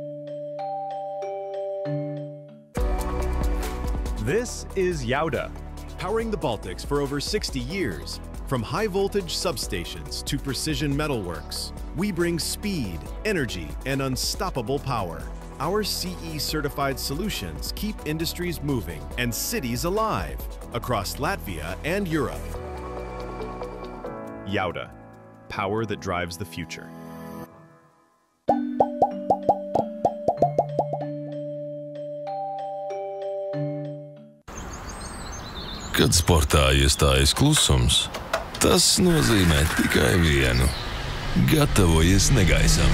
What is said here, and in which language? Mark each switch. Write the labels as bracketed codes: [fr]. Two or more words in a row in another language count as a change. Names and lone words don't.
[en] This is Yauda, Powering the Baltics for over 60 years, from high-voltage substations to precision metalworks, we bring speed, energy, and unstoppable power. Our CE-certified solutions keep industries moving and cities alive across Latvia and Europe. Yauda, power that drives the future. [lv] Kad sportā iestājas klusums, tas nozīmē tikai vienu – gatavojies negaisam.